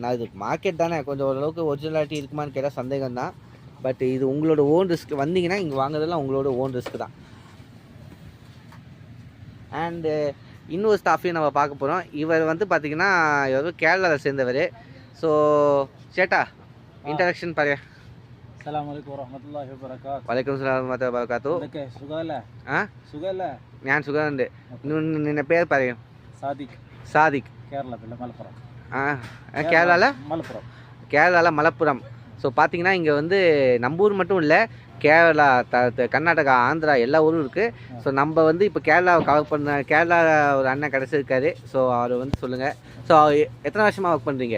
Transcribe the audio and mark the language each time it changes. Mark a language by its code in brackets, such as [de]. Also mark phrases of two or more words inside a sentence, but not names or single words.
[ta] நான் இது மார்க்கெட் தானே, கொஞ்சம் ஓரளவுக்கு ஒரிஜினாலிட்டி இருக்குமான்னு கேட்டால் சந்தேகம் தான். பட் இது உங்களோட [en] own risk. [ta] வந்தீங்கன்னா இங்கே வாங்குறதெல்லாம் உங்களோட [en] own risk [ta] தான். அண்டு இன்னொரு ஸ்டாஃபையும் நம்ம பார்க்க போகிறோம். இவர் வந்து பார்த்திங்கன்னா இவர் கேரளாவில் சேர்ந்தவர். ஸோ சேட்டா இன்ட்ரடக்ஷன் பாரு. [ar] السلام ورحمة الله وبركاته. وعليكم السلام ورحمة الله وبركاته. [ml] എന്തൊക്കെ സുഖമല്ലേ? സുഖമല്ലേ? ഞാൻ സുഖമുണ്ട്. നിന്റെ പേര് പറയും. സാദിഖ്. കേരളത്തിലെ മലപ്പുറം. [ta] கேரளாவில் மலப்புரம். ஸோ பார்த்தீங்கன்னா இங்கே வந்து நம்ம ஊர் மட்டும் இல்லை, கேரளா, கர்நாடகா, ஆந்திரா எல்லா ஊரும் இருக்குது. ஸோ நம்ம வந்து இப்போ கேரளாவை கவர் பண்ண கேரளா ஒரு அண்ணன் கிடச்சிருக்காரு. ஸோ அவர் வந்து சொல்லுங்கள். ஸோ எத்தனை வருஷமாக ஒர்க் பண்ணுறீங்க?